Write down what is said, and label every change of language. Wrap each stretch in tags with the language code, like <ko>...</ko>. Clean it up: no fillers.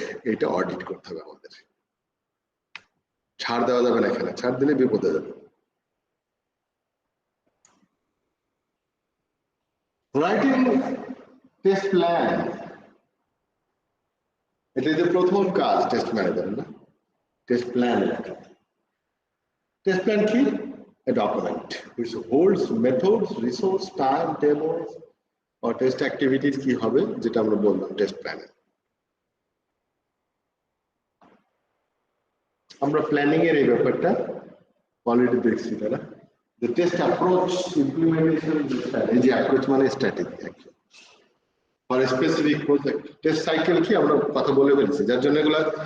<bn>এটা অডিট করতে হবে আমাদের, ছাড় দেওয়া যাবে না, এখানে ছাড় দিলে বিপদে যাবে। রাইটিং টেস্ট প্ল্যান, এটা যে প্রথম কাজ টেস্ট ম্যানেজার না, টেস্ট প্ল্যান লেখা। টেস্ট প্ল্যান কি?</bn> <en>A document which holds methods, resource, time, tables or test activities</en> <bn>কি হবে, যেটা আমরা বললাম টেস্ট প্ল্যানে। আমরা প্ল্যানিং এর এই ব্যাপারটা অলরেডি দেখছি, তাই না?</bn> <en>The test approach, implementation,</en> <bn>এই যে অ্যাপ্রোচ মানে</bn> <en>Strategy for specific project.</en> <bn>Test cycle কি আমরা কথা বলে ফেলছি, যার জন্য এগুলা</bn>